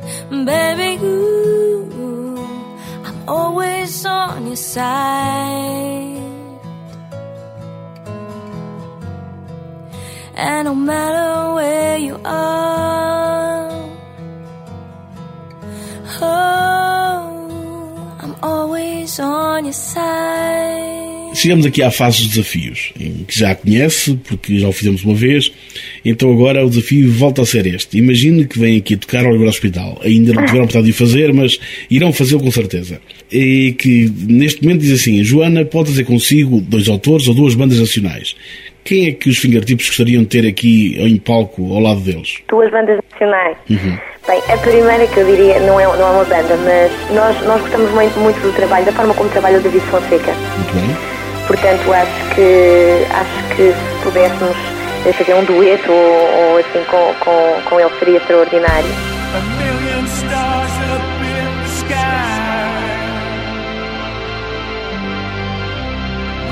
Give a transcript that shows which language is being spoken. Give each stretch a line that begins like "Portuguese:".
English: Baby, ooh, I'm always on your side. And no matter where you are, oh, I'm always on your side.
Portuguese: Chegamos aqui à fase dos desafios, que já conhece, porque já o fizemos uma vez. Então agora o desafio volta a ser este. Imagine que vem aqui tocar ao hospital. Ainda não tiveram oportunidade de fazer, mas irão fazê-lo com certeza. E que neste momento diz assim: Joana, pode trazer consigo dois autores ou duas bandas nacionais. Quem é que os fingertips gostariam de ter aqui em palco, ao lado deles? Duas bandas nacionais. Uhum. Bem, a primeira que eu diria, não é uma banda, mas nós gostamos muito do trabalho, da forma como trabalha o David Fonseca. Muito bem. Portanto, acho que se pudéssemos fazer um dueto ou assim com ele, seria extraordinário.
English: A million stars in a big sky.